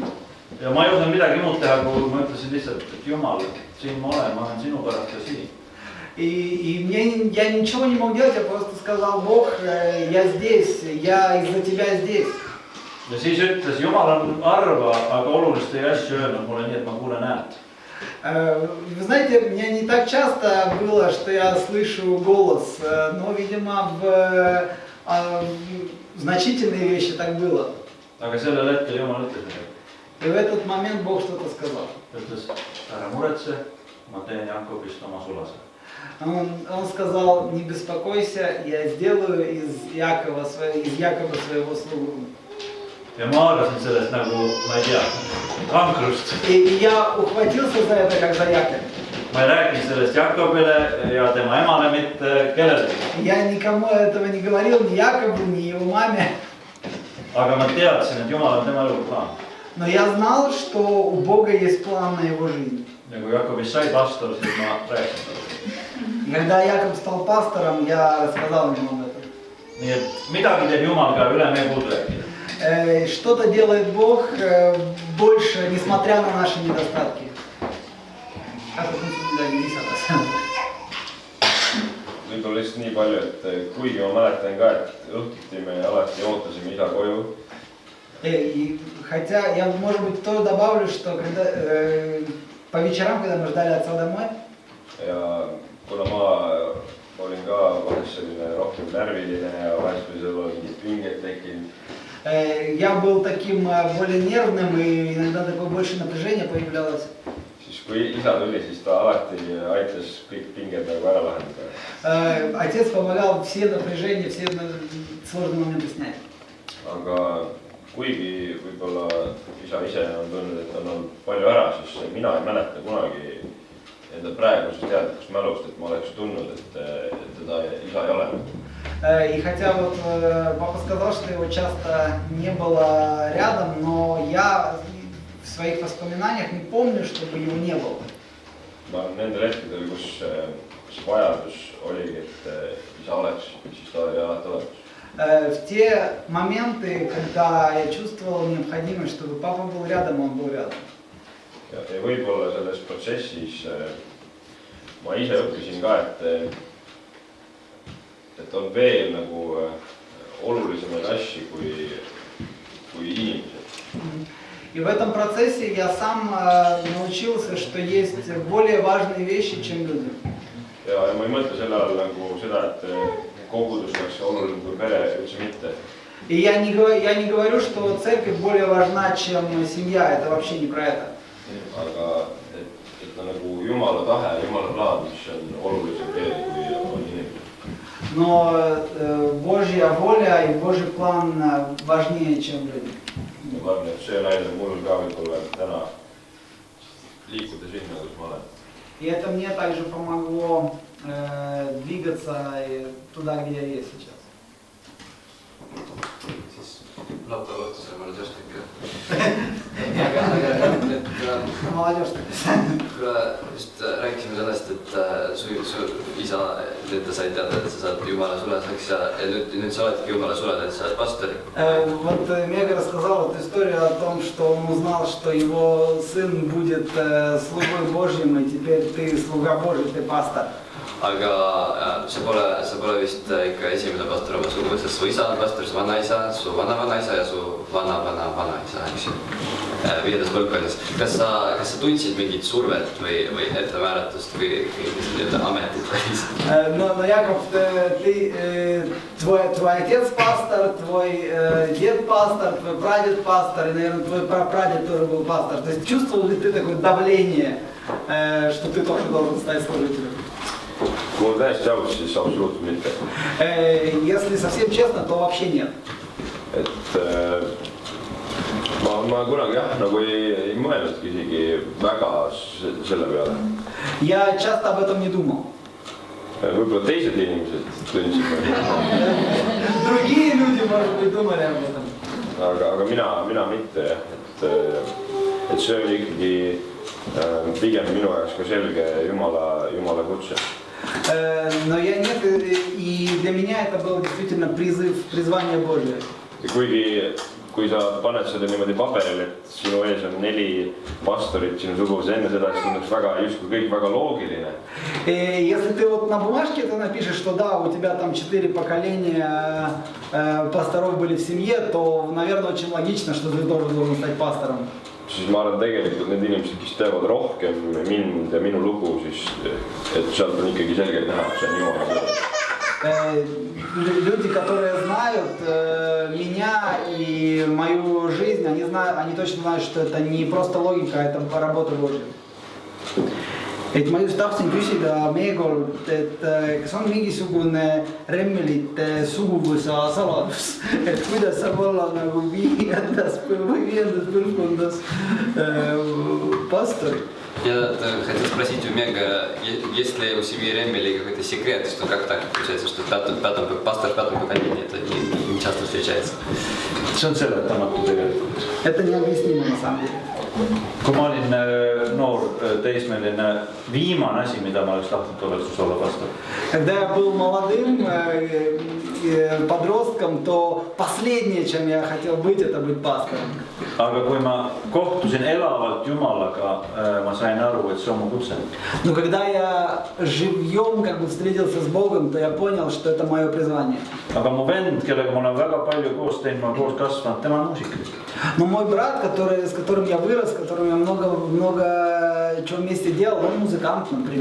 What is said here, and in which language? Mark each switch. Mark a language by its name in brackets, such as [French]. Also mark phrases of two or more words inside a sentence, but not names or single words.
[Estonian] Ja ma ei osanud midagi muud teha, kui ma ütlesin lihtsalt, et Jumal, siin ma olen sinu pärast ka siin. [Russian] И я ничего не мог делать, я просто сказал: Бог, я здесь, я из-за тебя здесь. [Estonian] Ja siis ütles, Jumal on harva, aga olulisi asju öelnud mulle nii, et ma kuulen häält. [Russian] Вы знаете, у меня не так часто было, что я слышу голос, но, видимо, в значительные вещи так было. [Estonian] Aga sellel hetkel Jumal ütles midagi. [Russian] И в этот момент Бог что-то сказал. [Estonian] Ta ütles, ära muretse, ma teen Jakobist oma sulase. [Russian] Он сказал: не беспокойся, я сделаю из Якова своего слугу. [Estonian] Ja ma haarasin sellest nagu, ma ei tea, kankrust. [Russian] И я ухватился за это, как за якорь. [Estonian] Ma ei rääkinud sellest Jakobile ja tema emale mitte kellelegi. [Russian] Я никому этого не говорил, ни Якову, ни его маме. [Estonian] Aga ma teadsin, et Jumal on tema eluga plaan. [Russian] Но я знал, что у Бога есть план на его жизнь. [Estonian] Ja kui Jakobist sai pastor, siis ma rääkisin talle. [Russian] Когда Яков стал пастором, я рассказал ему об этом. [Estonian] Nii et midagi teeb Jumal ka üle meie puudujääkide. [Russian] Что-то делает Бог больше, несмотря на наши недостатки. [Estonian] Võib-olla lihtsalt nii palju, et kuigi ma mäletan ka, et õhtuti me alati ootasime isa koju. [Russian] И хотя я, может быть, тоже добавлю, что когда, по вечерам, когда мы ждали отца домой, [Estonian] Ja kuna ma olin ka vahest selline rohkem närviline ja vahest või seal oli mingid pinged tekkinud. [Russian] я был таким более нервным, и иногда такое больше напряжение появлялось. [Estonian] Siis kui isa tuli, siis ta alati aitas kõik pinged nagu ära lahendada. [Russian] Отец помогал все напряжения, все сложные моменты снять. [Estonian] Aga kuigi võib-olla isa ise on tundnud, et on olnud palju ära, siis mina ei mäleta kunagi enda praegusest teadlikust mälust, et ma oleks tundnud, et teda isa ei ole. [Russian] И хотя вот папа сказал, что его часто не было рядом, но я в своих воспоминаниях не помню, чтобы его не было. [Estonian] Ma nendel hetkedel, kus vajadus oligi, et isa oleks, siis ta oli alati olemas. [Russian] В те моменты, когда я чувствовал необходимость, чтобы папа был рядом, он был рядом. [Estonian] Ja võib-olla selles protsessis ma ise õppisin ka, et on veel nagu olulisemaid asju kui inimesed. [Russian] И в этом процессе я сам научился, что есть более важные вещи, чем люди. [Estonian] Ja ma ei mõtle selle all nagu seda, et kogudus oleks oluline kui pere, üldse mitte. [Russian] И я не говорю, что церковь более важна, чем семья. Это вообще не про это. [Estonian] Aga et on nagu Jumala tahe, Jumala plaan, mis on olulisem veel kui on inimesed. [Russian] Но Божья воля и Божий план важнее, чем люди. [Estonian] Ma arvan, et see näitab mul ka võib-olla täna liikuda sinna, kus ma olen. [Russian] И это мне также помогло двигаться туда, где я есть сейчас. [Estonian] Siis laupäeva õhtusel ma nüüd just ikka. [Russian] Молодежь [Estonian] Kuna just rääkisime sellest, et su isa, nüüd ta sai teada, et sa saad Jumala sulaseks ja nüüd sa oledki Jumala sulaseks, sa oled pastor. [Russian] Вот Мега рассказал эту историю о том, что он узнал, что его сын будет слугой Божьим, и теперь ты слуга Божий, ты пастор. [Estonian] aga see pole vist ikka esimene pastor oma suguvõsas. Su isa on pastor, su vanaisa, su vana-vanaisa ja su vana-vana-vanaisa, eks ju. 5. põlvkonnas. Kas sa tundsid mingit survet või ettemääratust või ametit või? [Russian] Но, Яков, твой отец пастор, твой дед пастор, твой прадед пастор, и, наверное, твой прапрадед тоже был пастор. То есть чувствовал ли ты такое давление, что ты тоже должен стать служителем? [Estonian] Kui on täiesti aus, siis absoluutselt mitte. [Russian] Если совсем честно, то вообще нет. [Estonian] Ma kunagi nagu ei mõelnudki isegi väga selle peale. [Russian] Я часто об этом не думал. [Estonian] Võib-olla teised inimesed tundsid. [Russian] Другие люди, может быть, думали об этом. [Estonian] Aga mina mitte. Et see oli ikkagi pigem minu jaoks ka selge Jumala kutse. [Russian] Но я нет, и для меня это был действительно призвание Божие. [Estonian] Ja kui sa paned seda niimoodi paberile, et sinu ees on 4 pastorit sinu suguvõsas enne seda, siis tunduks väga, justkui kõik väga loogiline. [Russian] Если ты вот на бумажке ты напишешь, что да, у тебя там 4 поколения пасторов были в семье, то, наверное, очень логично, что ты тоже должен стать пастором. [Estonian] Siis ma arvan tegelikult need inimesed, kes teavad rohkem mind ja minu lugu, siis et sealt on ikkagi selgelt näha, et see on Jumala. [Russian] Люди, которые знают меня и мою жизнь, они точно знают, что это не просто логика, это работа Божья. [Estonian] Et ma just tahtsin küsida Meegol, et kas on mingisugune remmelite suguvõsa saladus, et kuidas saab olla nagu 5. põlvkondas pastor. [Russian] Я хотел спросить у Мега, есть ли у семьи Реммели какой-то секрет, что как так получается, что пастор в 5. поколении, это не часто встречается? [Estonian] See on seletamatu tegelikult. [Russian] Это необъяснимо на самом деле. [Estonian] Kui ma olin noor teismeline, viimane asi, mida ma oleks tahtnud, oleks olla pastor. [Russian] Когда я был молодым подростком, то последнее, чем я хотел быть, это быть пастором. [Estonian] Aga kui ma kohtusin elavalt Jumalaga, ma sain aru, et see on mu kutse. [Russian] Но когда я живьем как бы встретился с Богом, то я понял, что это мое призвание. [Estonian] Aga mu vend, kellega ma olen väga palju koos teinud, ma koos kasvanud, tema on muusik. [Russian] Но мой брат, с которым я вырос, с которым я много чего вместе делал, он музыкант, например.